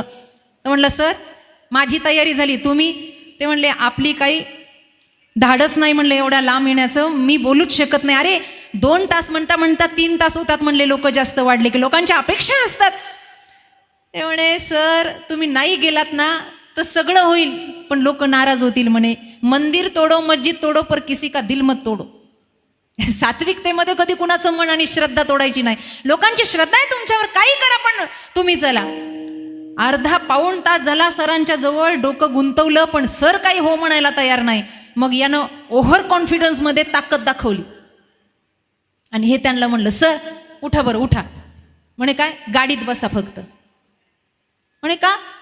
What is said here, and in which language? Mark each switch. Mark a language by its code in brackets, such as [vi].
[mr] तर म्हणलं सर माझी तयारी झाली, तुम्ही? ते म्हणले आपली काही धाडच नाही म्हणले एवढ्या लांब येण्याचं, मी बोलूच शकत नाही. अरे 2 तास म्हणता म्हणता 3 तास होतात म्हणले, लोक जास्त वाढले की लोकांच्या अपेक्षा असतात. ते म्हणे सर तुम्ही नाही गेलात ना तर सगळं होईल पण लोक नाराज होतील म्हणे. [hi] मंदिर तोडो मस्जिद तोडो पर किसी का दिल मत तोडो. [mr] सात्विकतेमध्ये कधी कुणाचं मन आणि श्रद्धा तोडायची नाही. लोकांची श्रद्धा आहे तुमच्यावर, काही करा पण तुम्ही चला. अर्धा-पाऊण तास झाला सरांच्या जवळ, डोकं गुंतवलं पण सर काही हो म्हणायला तयार नाही. मग यानं ओव्हर कॉन्फिडन्समध्ये ताकद दाखवली आणि हे त्यांना म्हणलं सर उठा बरं उठा. म्हणे काय? गाडीत बसा फक्त. म्हणे का?